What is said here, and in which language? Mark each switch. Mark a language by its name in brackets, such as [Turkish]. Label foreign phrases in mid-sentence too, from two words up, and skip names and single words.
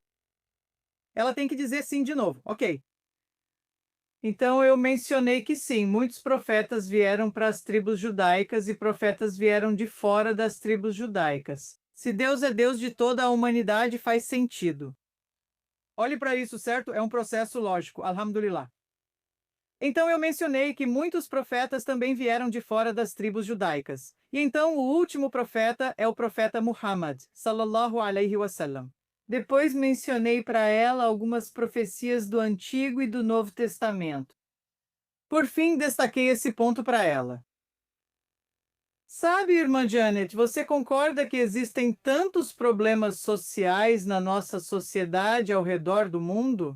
[Portuguese] Ela tem que dizer sim de novo, ok. Então, eu mencionei que sim, muitos profetas vieram para as tribos judaicas e profetas vieram de fora das tribos judaicas. Se Deus é Deus de toda a humanidade, faz sentido. Olhe para isso, certo? É um processo lógico. Alhamdulillah. Então eu mencionei que muitos profetas também vieram de fora das tribos judaicas. E então o último profeta é o profeta Muhammad, [Arabic] صلى الله عليه وسلم. [Portuguese] Depois mencionei para ela algumas profecias do Antigo e do Novo Testamento. Por fim, destaquei esse ponto para ela. Sabe, irmã Janet, você concorda que existem tantos problemas sociais na nossa sociedade ao redor do mundo?